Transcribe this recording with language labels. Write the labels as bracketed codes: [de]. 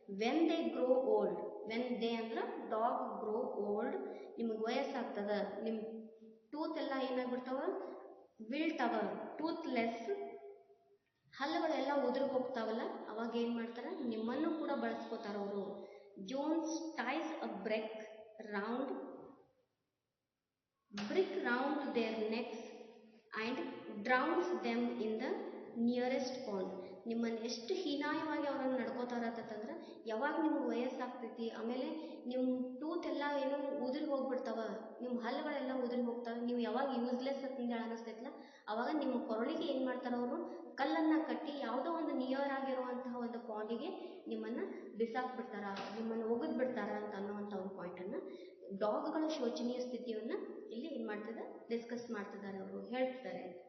[en] when they grow old, [kn] when they ಅಂದ್ರೆ dog grow old, ನಿಮಗೆ ವಯಸ್ಸಾಗ್ತದ, ನಿಮ್ಮ ಟೂತ್ ಎಲ್ಲ ಏನಾಗ್ಬಿಡ್ತಾವ ವಿಲ್ಟವ, ಟೂತ್ಲೆಸ್, ಹಲ್ಲುಗಳೆಲ್ಲ ಉದುರು ಹೋಗ್ತಾವಲ್ಲ, ಅವಾಗ ಏನು ಮಾಡ್ತಾರೆ ನಿಮ್ಮನ್ನು ಕೂಡ ಬಳಸ್ಕೋತಾರ ಅವರು. [en] Jones ties a round brick round their necks and drowns them in the nearest pond. [kn] ನಿಮ್ಮನ್ನು ಎಷ್ಟು ಹೀನಾಯವಾಗಿ ಅವರನ್ನು ನಡ್ಕೋತಾರ ಅಂತಂದ್ರೆ, ಯಾವಾಗ ನಿಮ್ಗೆ ವಯಸ್ಸಾಗ್ತೈತಿ ಆಮೇಲೆ ನಿಮ್ಮ ಟೂತ್ ಎಲ್ಲ ಏನೋ ಉದುರಿ ಹೋಗ್ಬಿಡ್ತಾವ, ನಿಮ್ಮ ಹಲ್ಲುಗಳೆಲ್ಲ ಉದುರಿ ಹೋಗ್ತಾವೆ, ನೀವು ಯಾವಾಗ ಯೂಸ್ಲೆಸ್ ಅಂತಂದು ಅನಿಸ್ತೈತಲ್ಲ ಅವಾಗ ನಿಮ್ಮ ಕೊರಳಿಗೆ ಏನು ಮಾಡ್ತಾರೆ ಅವರು ಕಲ್ಲನ್ನು ಕಟ್ಟಿ ಯಾವುದೋ ಒಂದು ನಿಯರ್ ಆಗಿರುವಂತಹ ಒಂದು ಪಾಂಡಿಗೆ ನಿಮ್ಮನ್ನು ಬಿಸಾಕ್ಬಿಡ್ತಾರ, ನಿಮ್ಮನ್ನು ಒಗೆದು ಬಿಡ್ತಾರ ಅಂತ ಅನ್ನೋವಂಥ ಒಂದು ಪಾಯಿಂಟನ್ನು ಡಾಗ್ಗಳ ಶೋಚನೀಯ ಸ್ಥಿತಿಯನ್ನು ಇಲ್ಲಿ ಏನು ಮಾಡ್ತಿದ್ದಾರೆ ಡಿಸ್ಕಸ್ ಮಾಡ್ತಿದ್ದಾರೆ, ಅವರು ಹೇಳ್ತಿದ್ದಾರೆ.